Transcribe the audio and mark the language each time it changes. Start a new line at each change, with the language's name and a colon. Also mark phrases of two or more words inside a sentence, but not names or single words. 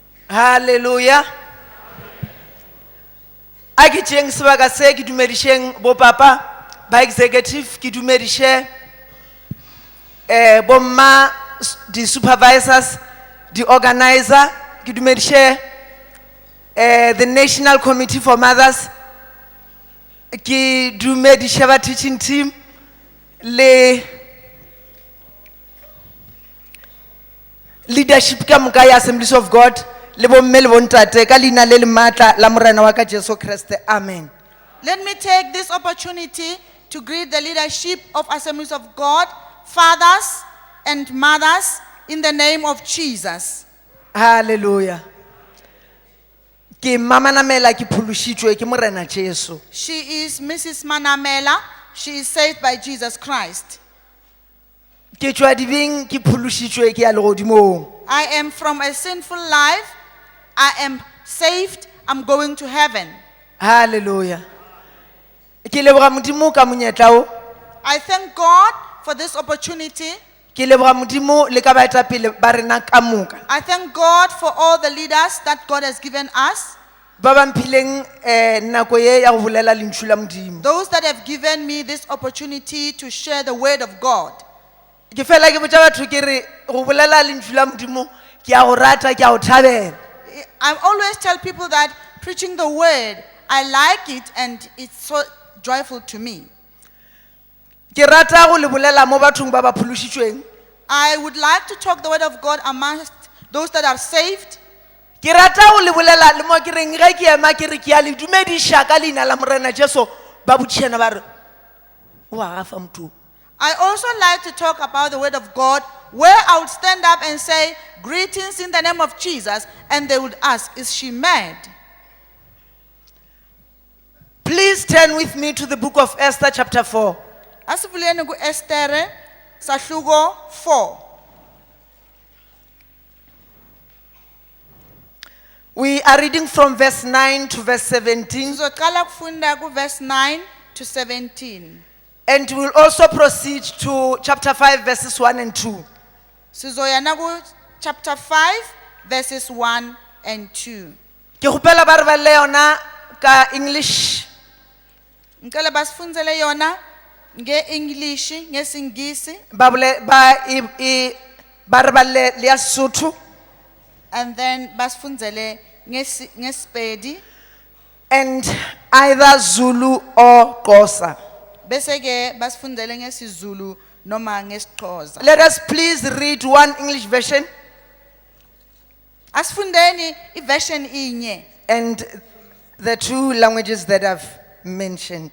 Northern Sotho: Hallelujah. A ke tšeng sebaka se ke dumedišeng bo papa ba executive, ke dumediše bomma di supervisors, di organizer, ke dumediše
English: the National Committee for Mothers,
Northern Sotho: ke dumediše ba
English: teaching team
Northern Sotho: le leadership ka moka ya Assemblies of God le bomme le bontate ka leina le le matla la morena wa ka Jesu Kriste. Amen.
English: Let me take this opportunity to greet the leadership of Assemblies of God, fathers and mothers, in the name of Jesus. Hallelujah.
Northern Sotho: Ke mama namela ke phološitšwe ke morena Jesu.
English: She is Mrs. Manamela. She is saved by Jesus Christ.
Northern Sotho: Ke tšwa dibeng ke phološitšwe ke ya legodimong.
English: I am from a sinful life. I am saved. I'm going to heaven. Hallelujah.
Northern Sotho: Ke leboga Modimo ka monyetla o.
English: I thank God for this opportunity.
Northern Sotho: Ke leboga Modimo le ka baetapele ba rena ka moka.
English: I thank God for all the leaders that God has given us.
Northern Sotho: Ba ba mphileng nako ye ya go bolela lentšu la Modimo.
English: Those that have given me this opportunity to share the word of God.
Northern Sotho: Ke fela ke botša batho ke re go bolela lentšu la Modimo ke a go rata ke a go thabela.
English: I always tell people that preaching the word, I like it and it's so joyful to me.
Northern Sotho: Ke rata go le bolela mo bathong ba ba phološitšweng.
English: I would like to talk the word of God amongst those that are saved.
Northern Sotho: Ke rata go le bolela le mo ke reng ge ke ema ke re ke a le dumediša ka leina la morena Jesu ba botšišana ba re wa gafa motho.
English: I also like to talk about the word of God where I would stand up and say, greetings in the name of Jesus, and they would ask, is she mad? Please turn with me to the book of Esther chapter 4.
Zulu: Asivuleni ku Estere sahluko 4.
English: We are reading from verse 9 to verse 17,
Zulu: Sizoqala kufunda ku
English: verse 9 to 17. and we'll also proceed to chapter 5 verses 1 and 2.
Zulu: Sizoya na ku
English: chapter 5 verses 1 and 2.
Northern Sotho: Ke kgopela ba re ba le yona ka English.
Swati: Ngicela basifundzele yona nge-English, ngesingisi,
Northern Sotho: Ba re ba le ya Sotho,
English: and then
Swati: basifundzele ngeSpedi,
English: and either Zulu or Xhosa.
Swati: bese ke basifundzele ngesiZulu noma ngesiXhosa.
English: Let us please read one English version
Zulu: Asifundeni iversion inye
English: and the two languages that I've mentioned.